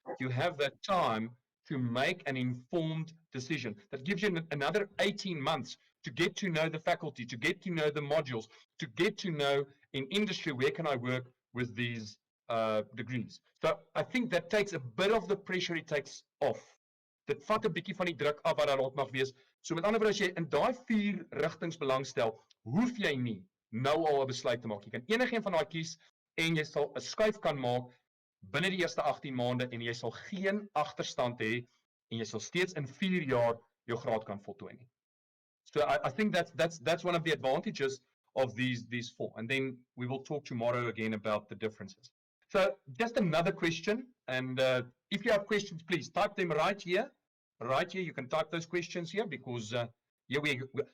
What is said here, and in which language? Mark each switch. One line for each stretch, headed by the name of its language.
English: You have that time to make an informed decision. That gives you another 18 months to get to know the faculty, to get to know the modules, to get to know in industry, where can I work with these degrees. So I think that takes a bit of the pressure it takes off.
Afrikaans: Dit vat 'n bietjie van die druk af wat daar rond mag wees. So met ander woorde, as jy in daai 4 rigtings belangstel, hoef jy nie nou al 'n besluit te maak. Jy kan enigiets van daai kies en jy sal 'n skuif kan maak binne die eerste 18 maande en jy sal geen agterstand hê en jy sal steeds in 4 jaar jou graad kan voltooi nie.
English: So I think that's one of the advantages of these 4. And then we will talk tomorrow again about the differences. So just another question, and if you have questions, please type them right here. Right here, you can type those questions here because here we go.